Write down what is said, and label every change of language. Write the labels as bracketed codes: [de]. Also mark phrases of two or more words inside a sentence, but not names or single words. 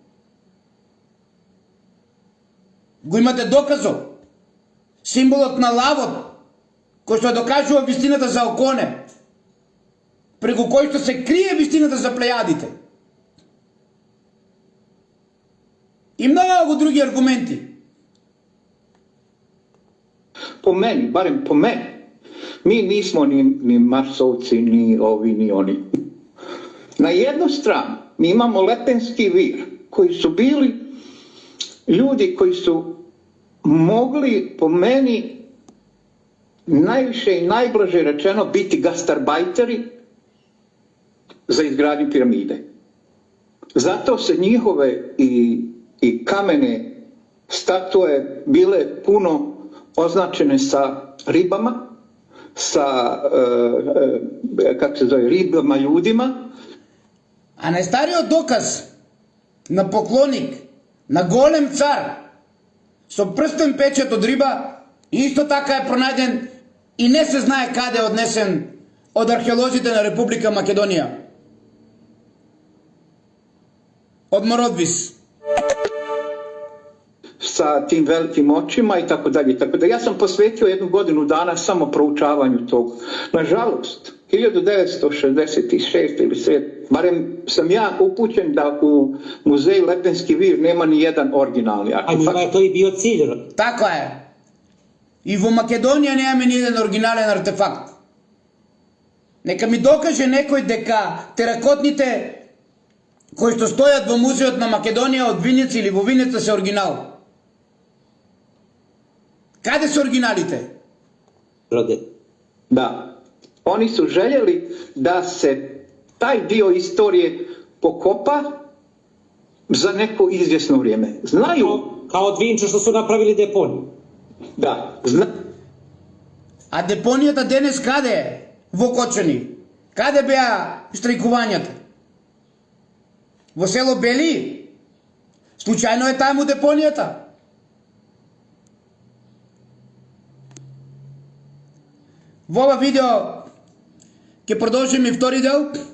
[mk] Го имате доказо. Символот на лавот, кој што докажува вистината за Оконе, преку кој што се крие вистината за Плејадите. И многу други аргументи. [bs] Po meni, barem po meni, mi nismo ni Marsovci, ni ovi, ni oni. Na jednu stranu mi imamo Lepenski vir, koji su bili ljudi koji su mogli, po meni, najviše i najblaže rečeno biti gastarbajteri za izgradnju piramide. Zato se njihove i kamene statue bile puno označene sa ribama, sa, kako se zove, ribama ljudima. [mk] А најстариот доказ на поклоник, на голем цар, со прстен печат од риба, исто така е пронајден и не се знае каде е однесен од археолозите на Република Македонија. Од Мородвис. [bs] Sa tim velikim očima i tako dalje. Tako da ja sam posvetio 1 godinu dana samo proučavanju tog. Nažalost, 1966 ili 7, barem sam ja upućen da u muzeju Lepenski vir nema ni jedan originalni artefakt. A njima je to i bio cilj. [mk] Така е. И во Македонија немаме ни еден оригинален артефакт. Нека ми докаже некој дека теракотните кои што стојат во музеот на Македонија од Винеца или во Винеца се оригинал. Каде се оригиналите? Роде. [bs] Da, oni su željeli da se taj dio istorije pokopa za neko izvjesno vrijeme. Znaju, Kao од Винчо што су направили депонiju. da, [mk] А депонијата денес каде е? Во Кочани. Каде беа штрајкувањата? Во село Бели? Случајно е таму депонијата? Во ова видео ќе продолжиме и втори дел.